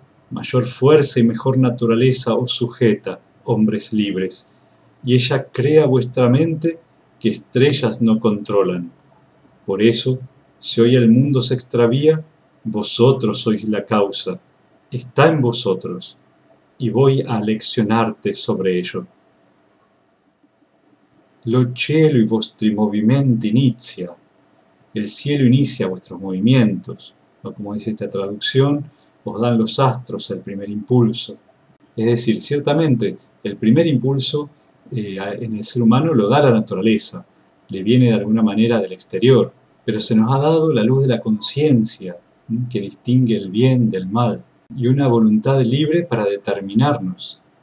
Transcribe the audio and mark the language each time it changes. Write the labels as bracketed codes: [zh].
[es] Mayor fuerza y mejor naturaleza os sujeta, hombres libres, y ella crea vuestra mente que estrellas no controlan. Por eso, si hoy el mundo se extravía, vosotros sois la causa, está en vosotros, y voy a leccionarte sobre ello. [it] Lo cielo i vostri movimenti inicia. [es] El cielo inicia vuestros movimientos, o como dice esta traducción, os dan los astros el primer impulso. Es decir, ciertamente, el primer impulso en el ser humano lo da la naturaleza, le viene de alguna manera del exterior, pero se nos ha dado la luz de la conciencia, que distingue el bien del mal, y una voluntad libre para determinarnos.